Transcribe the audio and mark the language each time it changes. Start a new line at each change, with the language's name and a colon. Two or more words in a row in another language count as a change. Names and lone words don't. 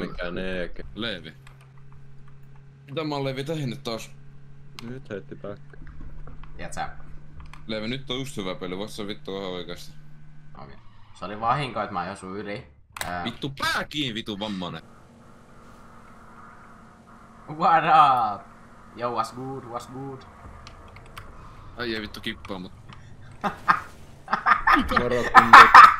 Finnish: mikä neeke. Levi. Mitä mä oon Levi tehnyt taas? Nyt heitti back. Tiedät sä? Levi, nyt on just hyvä peli, voit sä vittu ihan oikeesti. Okei. Se oli vahinko, että mä ajoin sun yli. Vittu pää kiinni, vitu vammanen.
English: What up? Yo, what's good?
Finnish: Ai ei vittu kippaa, mut... Moro kundet.